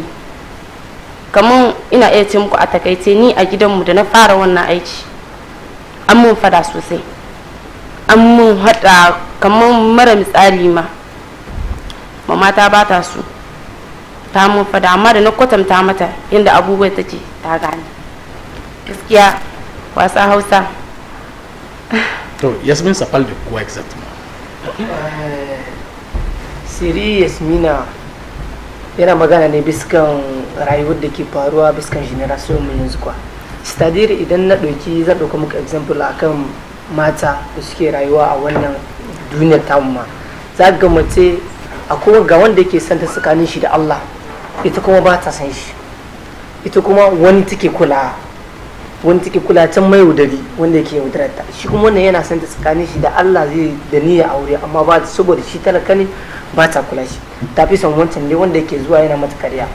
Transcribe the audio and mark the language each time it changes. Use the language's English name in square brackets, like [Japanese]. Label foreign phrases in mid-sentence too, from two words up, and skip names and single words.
[Hausa] Kamar ina iya ce muku a takaice, ni a gidanmu da na fara wannan aiki an mun fada sosai, an mun hada kamar mara misali ma mama ta ba ta su, ta mun fada, amma da na kwatanta mata yadda abubuwa ta ce ta gane. Gaskiya wasa hausa. To Yasmin, [French] ça parle de quoi exactement? [Hausa] Siri Yasmina yana magana ne biskan rayuwar da ke faruwa biskan generation mu yanzu kwa. [French] C'est-à-dire [Hausa] idan na ɗauki zan ɗauka muku example akan mata da suke rayuwa a wannan duniyar tamu ma, za ga mace akwai ga wanda yake santa tsakanin shi da Allah, ita kuma ba ta san shi, ita kuma wani take kula can mai yaudari wanda yake yaudarar ta, shi kuma wannan yana santa tsakanin shi da Allah zai da niyya aure, amma ba saboda shi talaka ne ba ta kula shi, ta fi son wancan ne wanda yake zuwa yana mata karya.